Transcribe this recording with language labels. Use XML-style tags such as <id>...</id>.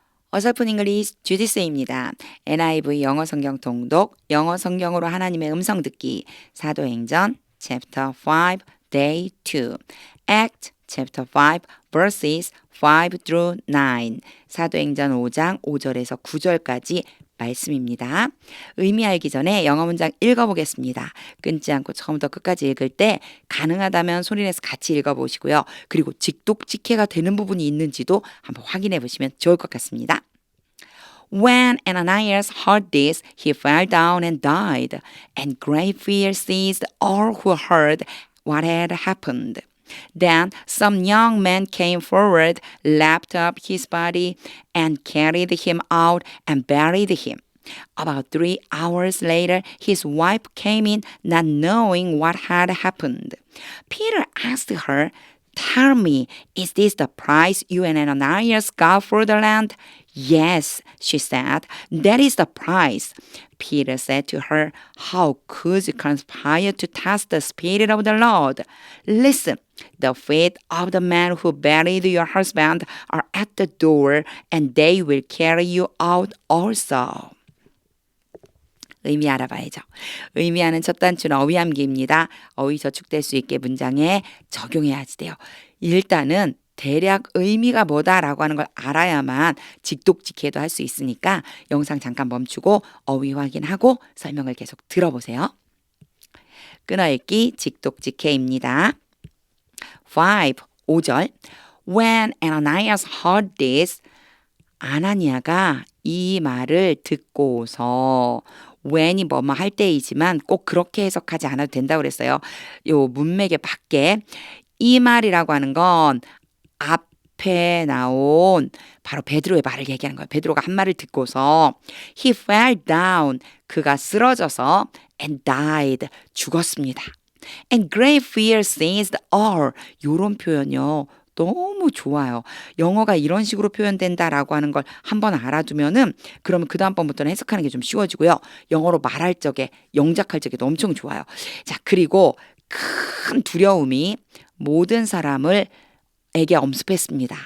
<ko>어설픈 잉글리시 주디스입니다. NIV 영어 성경 통독, 영어 성경으로 하나님의 음성 듣기, 사도행전</ko> <en>Chapter 5, Day 2, Act Chapter 5, Verses 5 through 9,</en> <ko>사도행전 5장 5절에서 9절까지 말씀입니다. 의미 알기 전에 영어 문장 읽어보겠습니다. 끊지 않고 처음부터 끝까지 읽을 때 가능하다면 소리내서 같이 읽어보시고요. 그리고 직독직해가 되는 부분이 있는지도 한번 확인해 보시면 좋을 것 같습니다.</ko> <en>When Ananias heard this, he fell down and died, and great fear seized all who heard what had happened. Then some young men came forward, lapped up his body, and carried him out and buried him. About 3 hours later, his wife came in, not knowing what had happened. Peter asked her, "Tell me, is this the price you and Ananias got for the land?" "Yes," she said, "that is the price." Peter said to her, "How could you conspire to test the Spirit of the Lord? Listen, the feet of the men who buried your husband are at the door, and they will carry you out also."</en> <ko>의미 알아봐야죠. 의미하는 첫 단추는 어휘함기입니다. 어휘 저축될 수 있게 문장에 적용해야지 돼요. 일단은 대략 의미가 뭐다라고 하는 걸 알아야만 직독직해도 할 수 있으니까 영상 잠깐 멈추고 어휘 확인하고 설명을 계속 들어보세요. 끊어읽기 직독직해입니다. 5절</ko> <en>When Ananias heard this,</en> <ko>아나니아가 이 말을 듣고서 when이 뭐뭐 할 때이지만 꼭 그렇게 해석하지 않아도 된다고 그랬어요. 요 문맥의 밖에 이 말이라고 하는 건 앞에 나온 바로 베드로의 말을 얘기하는 거예요. 베드로가 한 말을 듣고서</ko> <en>he fell down,</en> <ko>그가 쓰러져서</ko> <en>and died,</en> <ko>죽었습니다.</ko> <en>And great fear seized all,</en> <ko>요런 표현이요. 너무 좋아요. 영어가 이런 식으로 표현된다라고 하는 걸 한번 알아두면은 그러면 그 다음번부터는 해석하는 게 좀 쉬워지고요. 영어로 말할 적에 영작할 적에도 엄청 좋아요. 자, 그리고 큰 두려움이 모든 사람을 에게 엄습했습니다.</ko>